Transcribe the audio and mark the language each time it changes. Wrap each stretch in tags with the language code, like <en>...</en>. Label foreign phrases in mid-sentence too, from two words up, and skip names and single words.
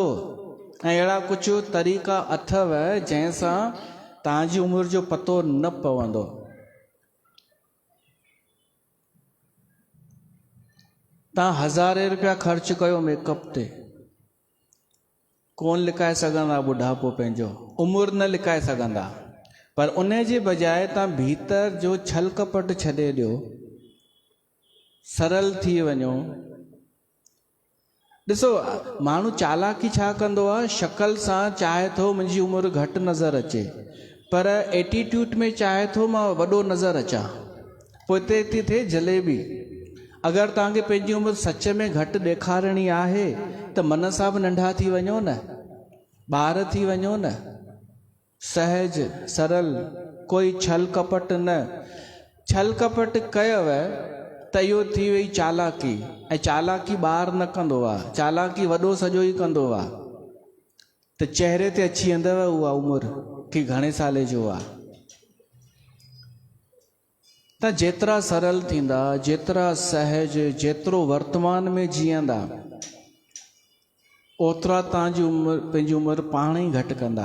<sd>ऐं अहिड़ा कुझु तरीक़ा अथव जंहिंसां तव्हांजी उमिरि जो पतो न पवंदो। तव्हां 1000 रुपया ख़र्च कयो मेकअप ते, कोन लिकाए सघंदा बुढ़ापो पंहिंजो, उमिरि न लिकाए सघंदा। पर उन जे बजाय तव्हां भीतर जो छल कपट छॾे ॾियो, सरल थी वञो। ॾिसो, माण्हू चालाकी छा कंदो आहे, शक्ल सां चाहे थो मुंहिंजी उमिरि घटि नज़र अचे, पर एटीट्यूड में चाहे थो मां वॾो नज़र अचां। पोइ हिते थी थिए जलेबी। अगरि तव्हांखे पंहिंजी उमिरि सच में घटि ॾेखारणी आहे त मन सां बि नंढा थी वञो न, ॿार थी वञो न, सहज सरल, कोई छल कपट न। छल कपट कयव त इहो थी वई चालाकी, ऐं चालाकी ॿार न कंदो आहे, चालाकी वॾो सॼो ई कंदो आहे। त चहिरे ते अची वेंदव उहा उमिरि कि घणे साले जो आहे। त जेतिरा सरल थींदा, जेतिरा सहज, जेतिरो वर्तमान में जीअंदा, ओतिरा तव्हांजी उमिरि, पंहिंजी उमिरि पाण ई घटि कंदा।</sd>